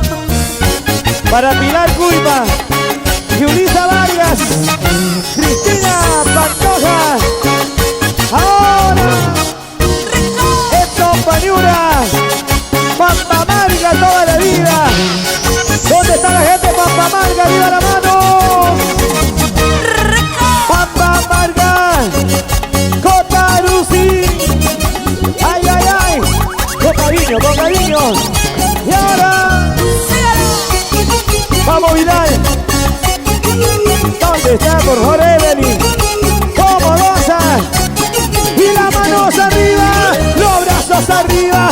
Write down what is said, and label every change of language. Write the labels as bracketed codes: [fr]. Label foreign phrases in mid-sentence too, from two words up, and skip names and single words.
[es] Para Pilar Culpa, Yulisa Vargas, Cristina Pantoja. Ahora, Edson Paniura, Pampa Marga toda la vida. ¿Dónde está la gente? Pampa Marga, arriba la mano. Pampa Marga, Cotarusi. Ay, ay, ay. Con cariño, con cariño. Y ahora, vamos Vidal. ¿Dónde está por favor Evelyn? ¿Cómo goza? Y las manos arriba, los brazos arriba.